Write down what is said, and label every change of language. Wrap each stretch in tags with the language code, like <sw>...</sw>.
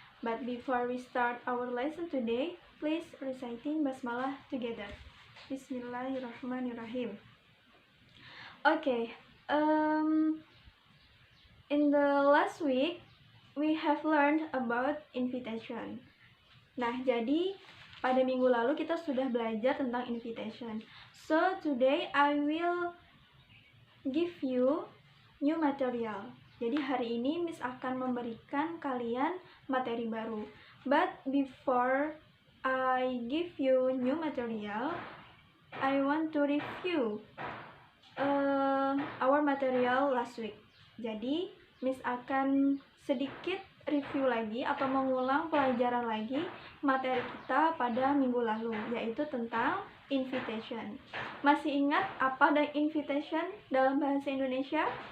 <en>But before we start our lesson today, please reciting basmalah together. Bismillahirrahmanirrahim. Okay, in the last week we have learned about invitation.</en> <id>Nah, jadi pada minggu lalu kita sudah belajar tentang invitation.</id> <en>So today I will give you new material.</en> <id>Jadi hari ini Miss akan memberikan kalian materi baru.</id> <en>But before I give you new material, I want to review our material last week.</en> <id>Jadi, Miss akan sedikit review lagi atau mengulang pelajaran lagi materi kita pada minggu lalu, yaitu tentang invitation. Masih ingat apa dan invitation dalam bahasa Indonesia?</id>